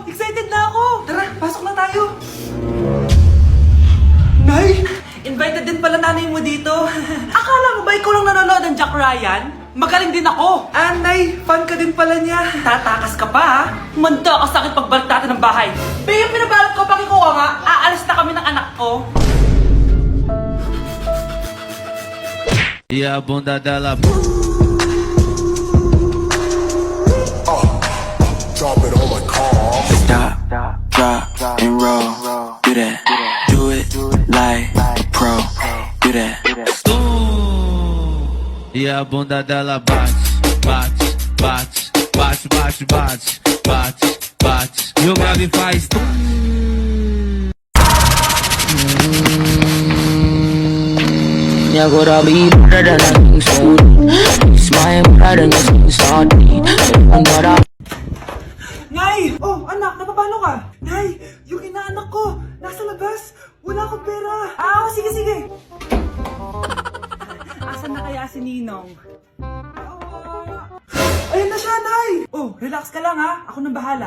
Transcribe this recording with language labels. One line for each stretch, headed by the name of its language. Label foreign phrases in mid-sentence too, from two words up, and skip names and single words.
Filipino: Excited na ako! Tara, pasok na tayo. Nay! Invited din pala nanay mo dito. Akala mo ba ikaw lang nanonood ng Jack Ryan? Magaling din ako. Nay, fan ka din pala niya. Tatakas ka pa ha? Manda ka sa akin pagbalik natin ng bahay. Be, yung pinabalot ko, pakikuha nga. Aalis na kami ng anak ko.
Portuguese: E a bunda dela.
English: Drop it on my car. Stop, drop, and roll. Do that. Do it like pro. Do that.
Portuguese: E E a bunda dela bate, bate, bate, bate, bate, bate, bate, bate. E o grave faz tum. E agora me brother na minha soul.
English: It's my brother
Portuguese: na minha soul. Agora
Filipino: Nay! Oh, anak, napapano ka? Nay, yung inaanak ko, nasa labas. Wala akong pera. Sige, sige. Asan na kaya si Ninong? Ayun na siya, Nay! Oh, relax ka lang ha. Ako nang bahala.